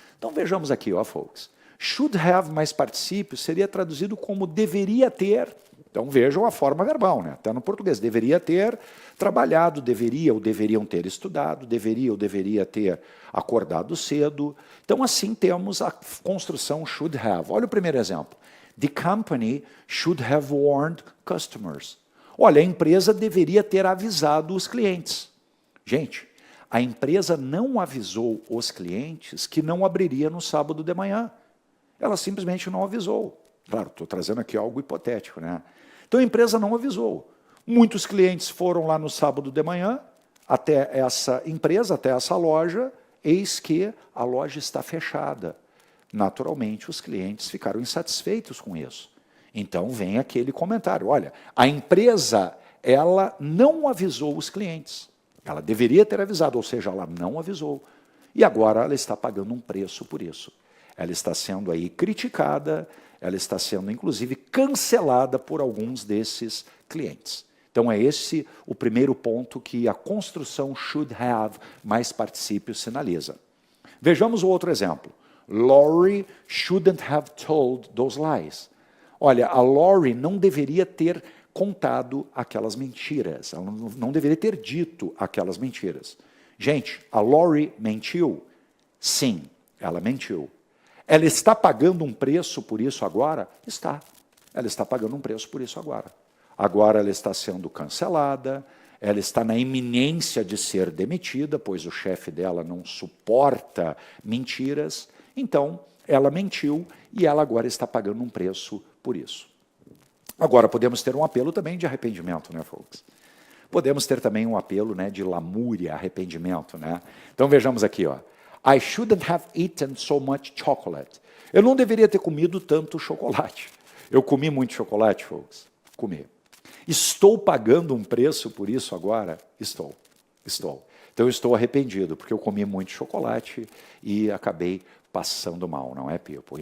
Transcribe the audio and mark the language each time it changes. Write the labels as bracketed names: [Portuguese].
[Portuguese] Então vejamos aqui, ó, folks. Should have mais particípio seria traduzido como deveria ter. Então vejam a forma verbal, né? Até no português. Deveria ter trabalhado, deveria ou deveriam ter estudado, deveria ou deveria ter acordado cedo. Então assim temos a construção should have. Olha o primeiro exemplo. [English] The company should have warned customers. [Portuguese] Olha, a empresa deveria ter avisado os clientes. Gente, a empresa não avisou os clientes que não abriria no sábado de manhã. Ela simplesmente não avisou. Claro, estou trazendo aqui algo hipotético, né? Então a empresa não avisou. Muitos clientes foram lá no sábado de manhã, até essa empresa, até essa loja, eis que a loja está fechada. Naturalmente, os clientes ficaram insatisfeitos com isso. Então vem aquele comentário, olha, a empresa, ela não avisou os clientes. Ela deveria ter avisado, ou seja, ela não avisou. E agora ela está pagando um preço por isso. Ela está sendo aí criticada, ela está sendo, inclusive, cancelada por alguns desses clientes. Então, é esse o primeiro ponto que a construção should have mais particípio sinaliza. Vejamos o outro exemplo. [English] Laurie shouldn't have told those lies. [Portuguese] Olha, a Laurie não deveria ter contado aquelas mentiras, ela não deveria ter dito aquelas mentiras. Gente, a Laurie mentiu? Sim, ela mentiu. Ela está pagando um preço por isso agora? Está. Ela está pagando um preço por isso agora. Agora ela está sendo cancelada, ela está na iminência de ser demitida, pois o chefe dela não suporta mentiras. Então, ela mentiu e ela agora está pagando um preço por isso. Agora, podemos ter um apelo também de arrependimento, né, folks? Podemos ter também um apelo, né, de lamúria, arrependimento, né? Então, vejamos aqui, ó. [English] I shouldn't have eaten so much chocolate. [Portuguese] Eu não deveria ter comido tanto chocolate. Eu comi muito chocolate, folks? Comi. Estou pagando um preço por isso agora? Estou. Então, eu estou arrependido, porque eu comi muito chocolate e acabei passando mal, não é, people?